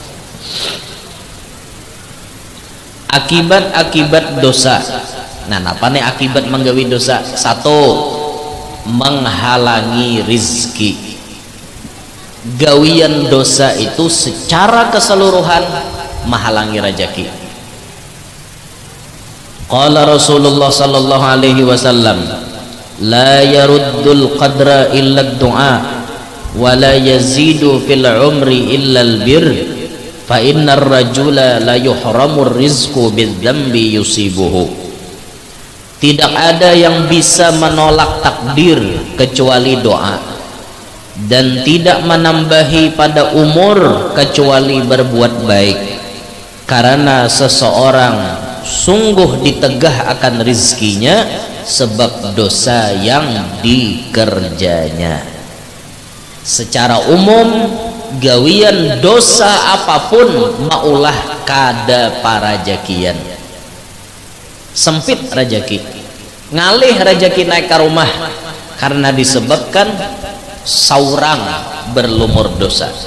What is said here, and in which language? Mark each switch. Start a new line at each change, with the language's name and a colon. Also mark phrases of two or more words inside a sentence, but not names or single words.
Banjar: Akibat-akibat dosa. Nah apa nih akibat menggawi dosa? 1 menghalangi rizki. Gawian dosa itu secara keseluruhan menghalangi rezeki.
Arabic: قال رسول الله صلى الله عليه وسلم لا يرد القدر إلا الدعاء ولا يزيد في العمر إلا البر فإن الرجل ليحرم الرزق بالذنب يصيبه.
Indonesian: Tidak ada yang bisa menolak takdir kecuali doa dan tidak menambahi pada umur kecuali berbuat baik karena seseorang sungguh ditegah akan rizkinya sebab dosa yang dikerjanya.
Banjar: Secara umum gawian dosa apapun maulah kada parajakian sempit rajaki ngalih rajaki naik ke rumah karena disebabkan saurang berlumur dosa.